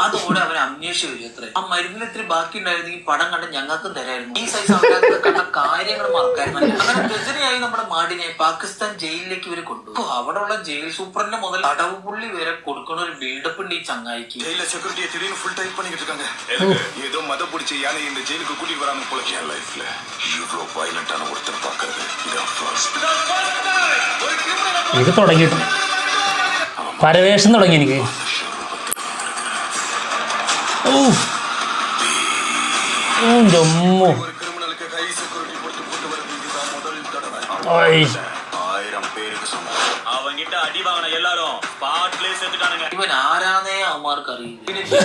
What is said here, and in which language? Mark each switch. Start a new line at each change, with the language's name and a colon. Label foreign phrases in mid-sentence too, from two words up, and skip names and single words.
Malayalam: അതോടെ അവൻ അന്വേഷിച്ച് വരും. അത്ര ആ മരുന്നിന് ഇത്തിരി ബാക്കി ഉണ്ടായിരുന്നെങ്കിൽ പടം കണ്ട് ഞങ്ങൾക്കും തരായിരുന്നു. ഈ സൈസ് ആൾക്കാർക്ക് കണ്ട കാര്യങ്ങൾ മറക്കായിരുന്നു. അങ്ങനെ ഗജരിയായി നമ്മുടെ മാടിനെ പാകിസ്ഥാൻ ജയിലിലേക്ക് ഇവര് കൊണ്ടുപോകും. അവിടെ ഉള്ള ജയിൽ സൂപ്രണ്ടിന്റെ മുതൽ തടവ് പുള്ളി വരെ കൊടുക്കുന്ന ഒരു ബിൽഡപ്പ് ഉണ്ട് ഈ ചങ്ങായിക്ക്.
English: full type
Tamil: பண்ணிக்கிட்டு இருக்காங்க. ஏதோ மத பிடிச்ச யானை இந்த ஜெயிலுக்கு கூட்டிட்டு வராம போல லைஃப்ல இவ்ளோ வயலண்டான ஒருத்தர் பார்க்கிறது இதான் ஃபர்ஸ்ட்.
Malayalam: ഇത് തുടങ്ങിയിട്ട് പരവേഷം തുടങ്ങി എനിക്ക്. ജമ്മു ഇവൻ ആരാന്നേ അവന്മാർക്ക് അറിയില്ല.